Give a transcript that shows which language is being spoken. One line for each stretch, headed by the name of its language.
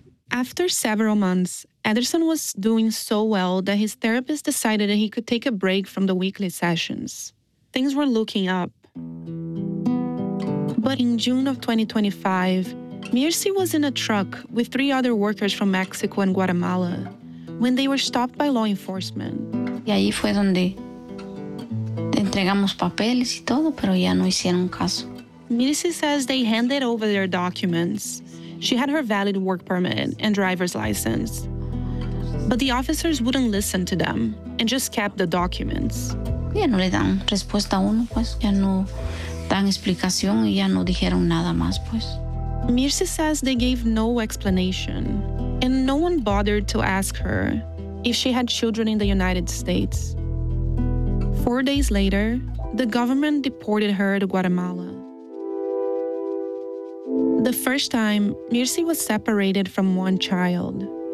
English: After several months, Ederson was doing so well that his therapist decided that he could take a break from the weekly sessions. Things were looking up. But in June of 2025, Mircea was in a truck with 3 other workers from Mexico and Guatemala when they were stopped by law enforcement.
Spanish: Y ahí fue donde entregamos papeles y todo, pero ya no hicieron caso.
English: Mircea says they handed over their documents. She had her valid work permit and driver's license. But the officers wouldn't listen to them and just kept the documents.
Spanish: Ya no le dan respuesta a uno, pues. Ya no dan explicación y ya no dijeron nada más, pues.
English: Mircea says they gave no explanation, and no one bothered to ask her if she had children in the United States. 4 days later, the government deported her to Guatemala. The first time, Mircea was separated from one child.